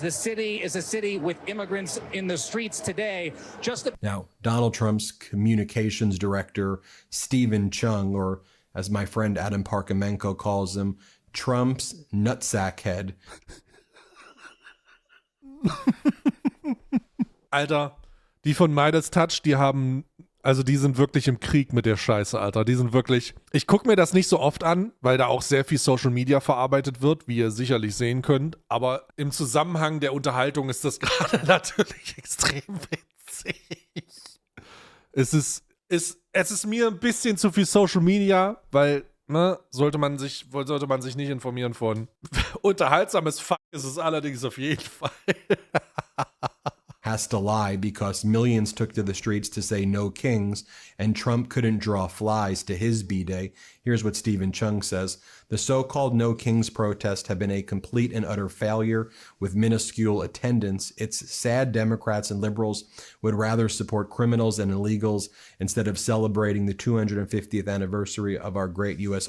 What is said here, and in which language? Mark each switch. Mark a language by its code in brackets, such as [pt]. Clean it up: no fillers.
[en] The city is a city with immigrants in the streets today. Now, Donald Trump's communications director, Stephen Chung, or as my friend Adam Parkamenko calls him, Trump's nutsack head. [de] Alter, die von Midas Touch, die sind wirklich im Krieg mit der Scheiße, Alter. Die sind wirklich. Ich gucke mir das nicht so oft an, weil da auch sehr viel Social Media verarbeitet wird, wie ihr sicherlich sehen könnt. Aber im Zusammenhang der Unterhaltung ist das gerade natürlich extrem witzig. Es ist mir ein bisschen zu viel Social Media, weil, sollte man sich nicht informieren von. Unterhaltsames Fuck ist es allerdings auf jeden Fall. [en] Has to lie because millions took to the streets to say no kings, and Trump couldn't draw flies to his B-Day. Here's what Stephen Chung says. The so-called No Kings protests have been a complete and utter failure with minuscule attendance. It's sad Democrats and liberals would rather support criminals and illegals instead of celebrating the 250th anniversary of our great U.S.